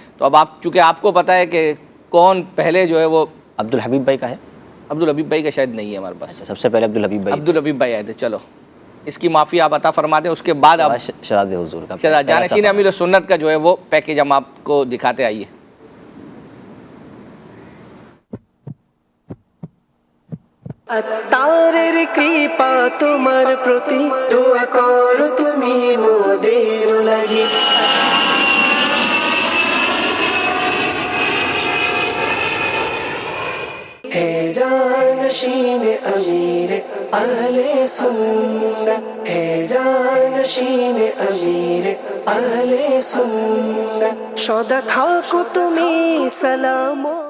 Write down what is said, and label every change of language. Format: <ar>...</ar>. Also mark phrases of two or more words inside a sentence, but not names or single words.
<ur>تو اب آپ چونکہ آپ کو پتہ ہے کہ کون پہلے جو ہے وہ عبدالحبیب بھائی کا ہے. عبدالحبیب بھائی کا شاید نہیں ہے ہمارے پاس. سب سے پہلے عبدالحبیب بھائی آئے تھے. چلو اس کی معافی آپ عطا فرما دیں. اس کے بعد آپ شہزاد حضور کا جانشین امیر سنت کا جو ہے وہ پیکج ہم آپ کو دکھاتے. آئیے.</ur> <bn>তারের কৃপা তোমার প্রতি দোয়া করো তুমি মোদের লাগি হে জানশীন আমির আহলে সুন্নাহ হে জানশীন আমির আহলে সুন্নাহ সদা থাকো তুমি সালাম</bn>